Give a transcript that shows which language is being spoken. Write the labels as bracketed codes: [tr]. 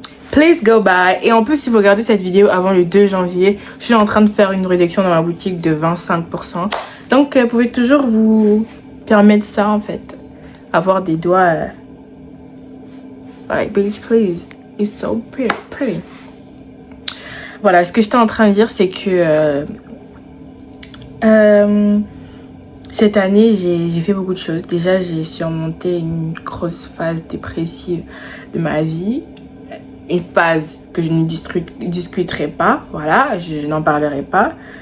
[en] Please go buy. [fr] Et en plus, si vous regardez cette vidéo avant le 2 janvier, je suis en train de faire une réduction dans ma boutique de 25%. Donc, vous pouvez toujours vous permettre ça en fait. Avoir des doigts [en] like bitch please, it's so pretty. [fr] Voilà, ce que j'étais en train de dire c'est que cette année j'ai fait beaucoup de choses. Déjà j'ai surmonté une grosse phase dépressive de ma vie, une phase que je ne discuterai pas, voilà, je n'en parlerai pas.